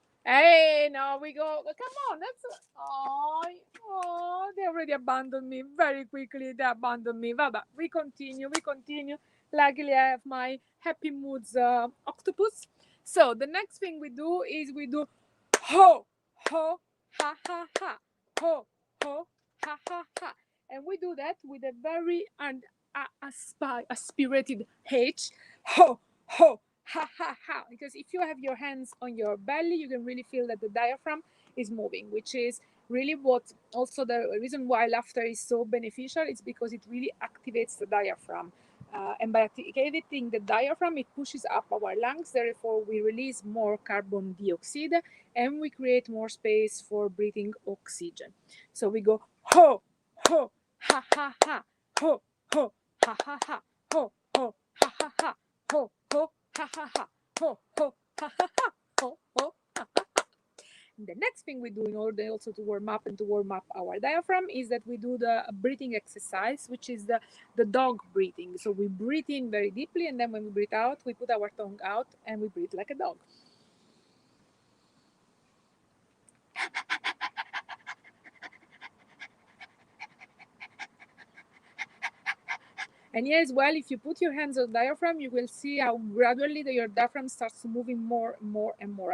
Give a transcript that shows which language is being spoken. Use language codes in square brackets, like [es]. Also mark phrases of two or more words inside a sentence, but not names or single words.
[en] Hey, no, we go. Come on, that's. Oh, they already abandoned me very quickly. They abandoned me. But we continue. Luckily, I have my happy moods octopus. So the next thing we do is we do ho, ho, ha, ha, ha, ho, ho, ha, ha, ha, and we do that with a very aspirated H, ho, ho, ha, ha, ha. Because if you have your hands on your belly, you can really feel that the diaphragm is moving, which is really what also the reason why laughter is so beneficial. It's because it really activates the diaphragm. And by activating the diaphragm, it pushes up our lungs. Therefore, we release more carbon dioxide and we create more space for breathing oxygen. So we go ho, ho, ha, ha, ha, ho, ho, ha, ha, ha, ho, ho, ha, ha, ha, ho, ho, ha, ha, ha, ho, ho, ha, ha, ha, ho, ho, ha, ha, ha. The next thing we do in order also to warm up our diaphragm is that we do the breathing exercise, which is the dog breathing. So we breathe in very deeply, and then when we breathe out, we put our tongue out and we breathe like a dog. And yes, well, if you put your hands on the diaphragm, you will see how gradually your diaphragm starts moving more and more and more.